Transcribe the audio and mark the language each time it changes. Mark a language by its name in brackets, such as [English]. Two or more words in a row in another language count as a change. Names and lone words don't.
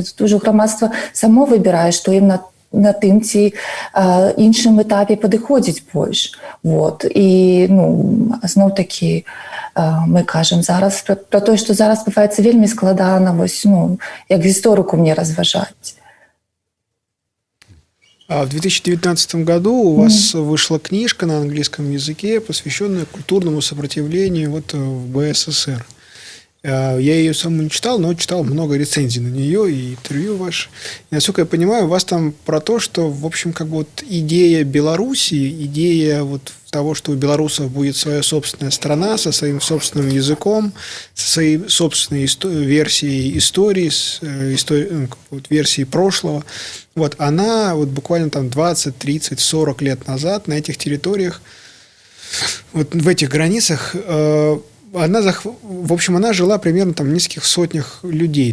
[Belarusian] Тут ужо грамадства само выбірае, што ім на тым ці іншым этапе падыходзіць больш. Вот. І зноў-такі мы кажам зараз пра тое, што зараз бываецца вельмі складана, як гісторыку мне разважаць. [Russian] В 2019 году у вас вышла книжка на английском языке, посвященная культурному сопротивлению в БССР. Я ее саму не читал, но читал много рецензий на нее и интервью ваши. И, насколько я понимаю, у вас там про то, что, в общем, идея Белоруссии, идея того, что у белорусов будет своя собственная страна со своим собственным языком, со своей собственной версией истории, версией прошлого, она буквально там 20, 30, 40 лет назад на этих территориях, в этих границах, она жила примерно в нескольких сотнях людей.